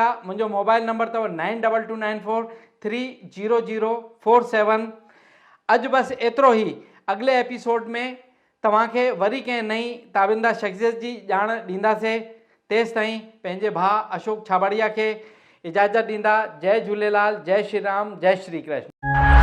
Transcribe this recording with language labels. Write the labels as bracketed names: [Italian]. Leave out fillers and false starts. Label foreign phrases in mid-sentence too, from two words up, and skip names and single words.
[Sindhi] मुंहिंजो मोबाइल नंबर अथव 9229430047। अॼु बसि एतिरो ई। अॻिले एपिसोड में तव्हांखे वरी कंहिं नई ताबिंदा शख्सियत जी ॼाण ॾींदासीं। तेसि ताईं पंहिंजे भाउ अशोक छाबड़िया खे इजाज़त ॾींदा। जय झूलेलाल, जय श्री राम, जय श्री कृष्ण।